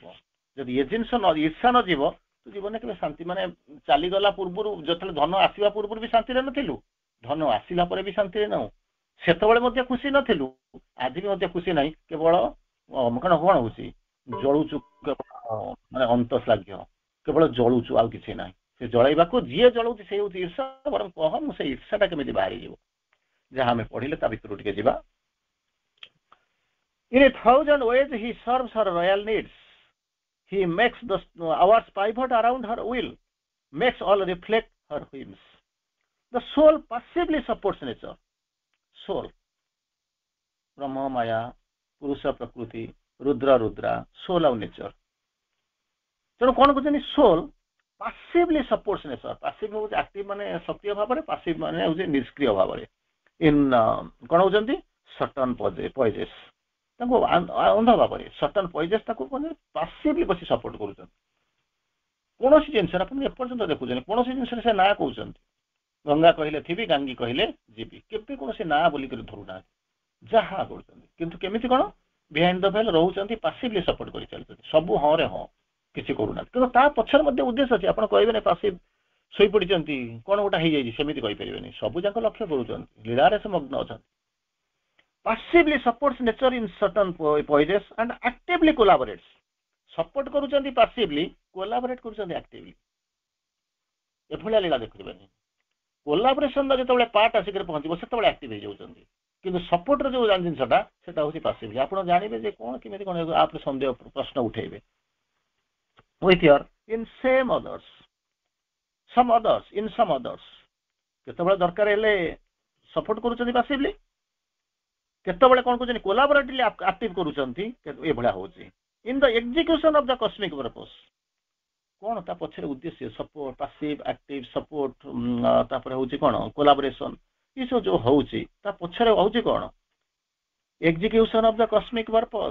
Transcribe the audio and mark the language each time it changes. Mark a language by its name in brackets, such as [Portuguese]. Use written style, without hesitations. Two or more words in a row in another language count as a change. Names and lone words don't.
[Odia] ଯଦି ଏ ଜିନିଷ ଈର୍ଷା ନ ଯିବ, ତୁ ଜୀବନରେ କେବେ ଶାନ୍ତି, ମାନେ ଚାଲିଗଲା ପୂର୍ବରୁ, ଯେତେବେଳେ ଧନ ଆସିବା ପୂର୍ବରୁ ବି ଶାନ୍ତିରେ ନଥିଲୁ, ଧନ ଆସିଲା ପରେ ବି ଶାନ୍ତିରେ ନାହୁଁ, ସେତେବେଳେ ମଧ୍ୟ ଖୁସି ନଥିଲୁ, ଆଜି ବି ମଧ୍ୟ ଖୁସି ନାହିଁ। କେବଳ କଣ ହଉଛି, ଜଳୁଛୁ, ମାନେ ଅନ୍ତଃଶ୍ଳାଘ୍ୟ, କେବଳ ଜଳୁଛୁ, ଆଉ କିଛି ନାହିଁ। ସେ ଜଳେଇବାକୁ ଯିଏ ଜଳଉଛି ସେ ହଉଛି ଈର୍ଷା। ବରଂ କହ ମୁଁ ସେ ଈର୍ଷାଟା କେମିତି ବାହାରିଯିବ। ଯାହା ଆମେ ପଢିଲେ ତା ଭିତରୁ ଟିକେ ଯିବା। [English] In 1,000 ways he serves her royal needs. He makes the hours pivot around her will, makes all reflect her whims. The soul passively supports nature. Soul, Brahma, Maya, Purusha, Prakriti, Rudra, soul ଆଉ nature. [Odia] ତେଣୁ କଣ କହୁଛନ୍ତି, [English] soul passively supports nature. [Odia] Passive ହଉଛି active, ମାନେ ସକ୍ରିୟ ଭାବରେ, passive ମାନେ ହଉଛି ନିଷ୍କ୍ରିୟ ଭାବରେ। କଣ ହଉଛନ୍ତି, [English] certain poises, [Odia] ତାଙ୍କୁ ଅନ୍ଧ ଭାବରେ [English] certain poises [Odia] ତାକୁ ପାସିଭଲି ବସି ସପୋର୍ଟ କରୁଛନ୍ତି। କୌଣସି ଜିନିଷରେ ଆପଣ ଏପର୍ଯ୍ୟନ୍ତ ଦେଖୁଛନ୍ତି, କୌଣସି ଜିନିଷରେ ସେ ନାଁ କହୁଛନ୍ତି। ଗଙ୍ଗା କହିଲେ ଥିବି, ଗାଙ୍ଗୀ କହିଲେ ଯିବି, କେବେ କୌଣସି ନାଁ ବୋଲିକରି ଧରୁନାହାନ୍ତି, ଯାହା କରୁଛନ୍ତି। କିନ୍ତୁ କେମିତି କଣ [English] behind the veil [Odia] ରହୁଛନ୍ତି, ପାସିଭଲି ସପୋର୍ଟ କରି ଚାଲୁଛନ୍ତି, ସବୁ ହଁରେ ହଁ, କିଛି କରୁନାହାନ୍ତି। କିନ୍ତୁ ତା ପଛରେ ମଧ୍ୟ ଉଦ୍ଦେଶ୍ୟ ଅଛି। ଆପଣ କହିବେନି ପାସିଭ ଶୋଇପଡ଼ିଛନ୍ତି, କଣ ଗୋଟେ ହେଇଯାଇଛି, ସେମିତି କହିପାରିବେନି। ସବୁ ଯାକ ଲକ୍ଷ୍ୟ କରୁଛନ୍ତି, ଲୀଳାରେ ସେ ମଗ୍ନ ଅଛନ୍ତି। passively supports nature in certain poises and actively collaborates. Support କରୁଛନ୍ତି passively, collaborate କରୁଛନ୍ତି actively. ଏଭଳିଆ ଲୀଳା ଦେଖିବେନି। କୋଲାବରେସନର ଯେତେବେଳେ ପାର୍ଟ ଆସିକରି ପହଞ୍ଚିବ ସେତେବେଳେ ଆକ୍ଟିଭ ହେଇଯାଉଛନ୍ତି, କିନ୍ତୁ ସପୋର୍ଟର ଯୋଉ ଜିନିଷଟା ସେଟା ହଉଛି ପାସିଭ। ଆପଣ ଜାଣିବେ ଯେ କଣ କେମିତି କଣ ଆପରେ ସନ୍ଦେହ ପ୍ରଶ୍ନ ଉଠେଇବେ। [English] with your in same others some others [Odia] in some others କେତେବେଳେ ଦରକାର ହେଲେ ସପୋର୍ଟ କରୁଛନ୍ତି ପାସିଭଲି, କେତେବେଳେ କଣ କରୁଛନ୍ତି କୋଲାବରେଟିଭଲି ଆକ୍ଟିଭ କରୁଛନ୍ତି, ଏଭଳିଆ ହଉଛି। [English] in the execution of the cosmic purpose [Odia] କଣ ତା ପଛରେ ଉଦ୍ଦେଶ୍ୟ, [English] support passive active support, [Odia] ତାପରେ ହଉଛି କଣ କୋଲାବରେସନ, ଏସବୁ ଯୋଉ ହଉଛି ତା ପଛରେ ହଉଛି କଣ [English] execution of the cosmic purpose.